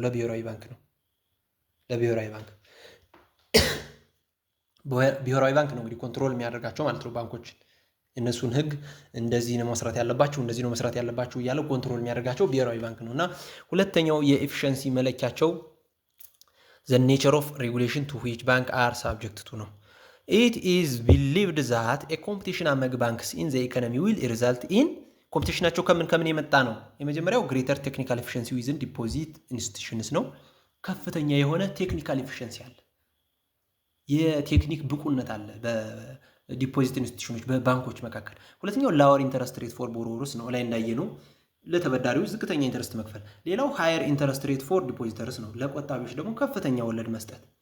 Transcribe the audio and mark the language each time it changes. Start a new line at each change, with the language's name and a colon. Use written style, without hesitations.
Amharic: ለብሔራዊ ባንክ ነው። ለብሔራዊ ባንክ ብሔራዊ ባንክ ነው እንግዲህ ኮንትሮል የሚያደርጋቸው ማለት ነው። ባንኮች እነሱን ህግ እንደዚህ ነው መስራት ያለባቸው፣ እንደዚህ ነው መስራት ያለባቸው እያለ ኮንትሮል የሚያደርጋቸው ብሔራዊ ባንክ ነው። እና ሁለተኛው የኤፊሽንሲ መለኪያቸው
English: the nature of regulation to which banks are subject to ነው። It is believed that a competition among banks in the economy will result in
Amharic: ኮምፒቲሽናቸው ከምን የመጣ ነው? የመጀመሪያው
English: greater technical efficiency within deposit institutions
Amharic: ነው። ከፍተኛ የሆነ ቴክኒካል ኤፊሽንሲ አለ፣ የቴክኒክ ብቁነት አለ በዲፖዚት ኢንስቲትዩሽኖች በባንኮች መካከል። ሁለተኛው
English: lower interest rate for borrowers
Amharic: ነው፣ ላይ እንዳየነው ለተበዳሪዎች ዝቅተኛ ኢንተረስት መክፈል። ሌላው
English: higher interest rate for depositors
Amharic: ነው፣ ለቆጣቢዎች ደግሞ ከፍተኛ ወለድ መስጠት።